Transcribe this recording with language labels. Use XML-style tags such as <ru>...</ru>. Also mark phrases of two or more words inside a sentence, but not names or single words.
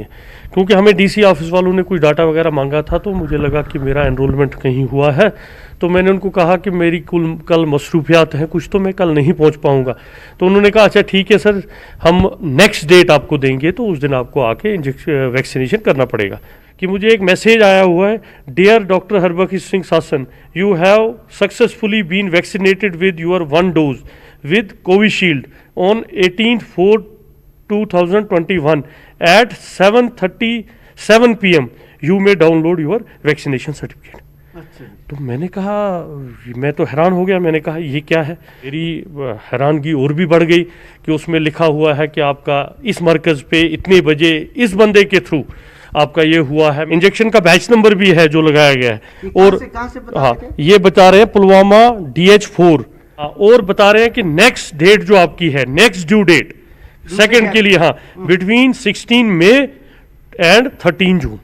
<ur>کیونکہ ہمیں DC آفس والوں نے کوئی ڈاٹا وغیرہ مانگا تھا تو مجھے لگا کہ میرا انرولمنٹ کہیں ہوا ہے تو میں نے ان کو کہا کہ میری کل مصروفیات ہیں کچھ تو میں کل نہیں پہنچ پاؤں گا۔ تو انہوں نے کہا اچھا ٹھیک ہے سر ہم</ur> <en>next date</en> <ur>آپ کو دیں گے تو اس دن آپ کو آ کے ویکسینیشن کرنا پڑے گا۔ کہ مجھے ایک میسیج آیا ہوا ہے,</ur> <en>dear doctor</en> <ur>ہربخش سنگھ ساسن,</ur> <en>You have successfully been vaccinated with your 1 dose with Covishield on 18/4/2021 at 7:37 PM. You may download your vaccination certificate.</en> <ur>تو میں نے کہا, میں تو حیران ہو گیا, میں نے کہا یہ کیا ہے. میری حیرانگی اور بھی بڑھ گئی کہ اس میں لکھا ہوا ہے کہ آپ کا اس مرکز پہ اتنے بجے اس بندے کے تھرو آپ کا یہ ہوا ہے. انجیکشن کا بیچ نمبر بھی ہے جو لگایا گیا ہے, اور ہاں یہ بتا رہے ہیں پلوامہ DH4, اور بتا رہے ہیں کہ</ur> <en>next date</en> <ur>جو آپ کی ہے,</ur> <en>next due date second</en> <ur>کے لیے, ہاں</ur> <en>between 16 May and 13 June.</en>